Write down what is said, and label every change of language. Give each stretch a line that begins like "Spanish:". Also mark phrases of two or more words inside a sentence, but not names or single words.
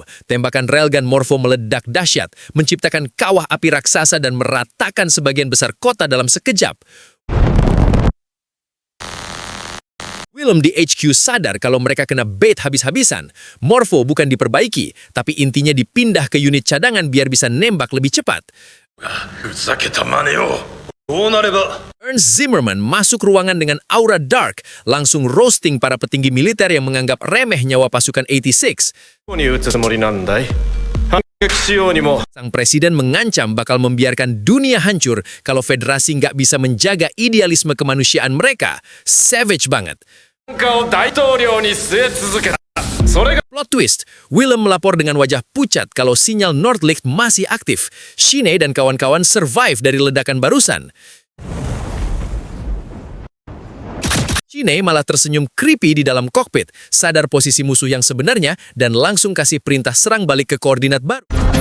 Indonesian: Tembakan railgun Morpho meledak dahsyat, menciptakan kawah api raksasa dan meratakan sebagian besar kota dalam sekejap. Willem di HQ sadar kalau mereka kena bait habis-habisan. Morpho bukan diperbaiki, tapi intinya dipindah ke unit cadangan biar bisa nembak lebih cepat.
Japanese: ふざけた真似を。こうなれば
Indonesian: Ernst Zimmermann masuk ruangan dengan aura dark, langsung roasting para petinggi militer yang menganggap remeh nyawa pasukan 86.
Japanese: どこに撃つつもりなんだい。撃しようにも
Indonesian: Sang presiden mengancam bakal membiarkan dunia hancur kalau federasi nggak bisa menjaga idealisme kemanusiaan mereka. Savage banget.
Japanese: 文化を大統領に据え続けたそれが
English: Plot twist,
Indonesian: Willem melapor dengan wajah pucat kalau sinyal Nordlicht masih aktif. Shine dan kawan-kawan survive dari ledakan barusan. Shine malah tersenyum creepy di dalam kokpit, sadar posisi musuh yang sebenarnya dan langsung kasih perintah serang balik ke koordinat baru.